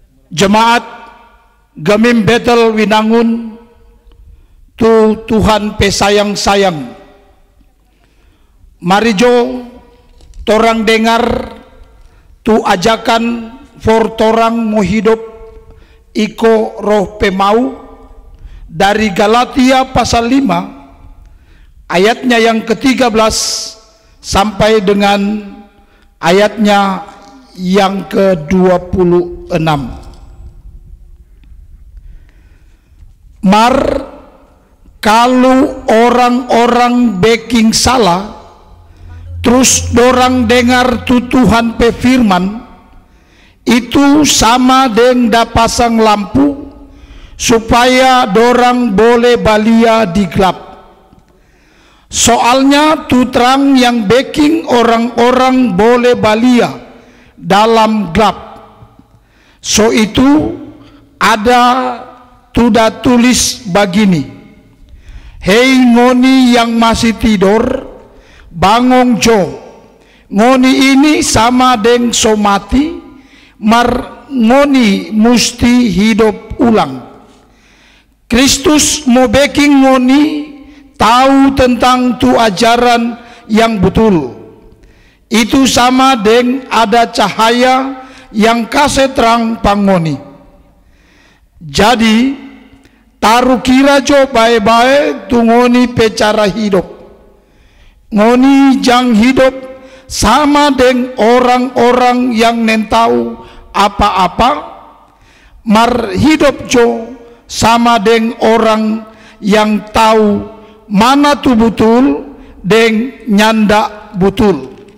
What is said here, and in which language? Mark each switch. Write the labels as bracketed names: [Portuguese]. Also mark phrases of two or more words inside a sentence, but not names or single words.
[Manado Malay] Jemaat Gemim Bethel Winangun, tu Tuhan pesayang-sayang. Mari jo torang dengar tu ajakan for torang mau hidup iko roh pemau dari Galatia pasal 5 ayatnya yang ke-13 sampai dengan ayatnya yang ke-26. Mar kalau orang-orang baking salah, terus dorang dengar tu Tuhan pe firman, itu sama dengan da pasang lampu supaya dorang boleh balia di gelap. Soalnya tu terang yang baking orang-orang boleh balia dalam gelap. So itu ada tudah tulis begini, hei ngoni yang masih tidur, bangun jo. Ngoni ini sama dengan so mati, mar ngoni musti hidup ulang. Kristus mau baking ngoni tahu tentang tu ajaran yang betul. Itu sama dengan ada cahaya yang kasih terang pangoni. Jadi taruh kira jo baik-baik tu ngoni pe cara hidup. Ngoni jang hidup sama dengan orang-orang yang nentau apa-apa, mar hidup jo sama dengan orang yang tahu mana tu betul dengan nyanda betul.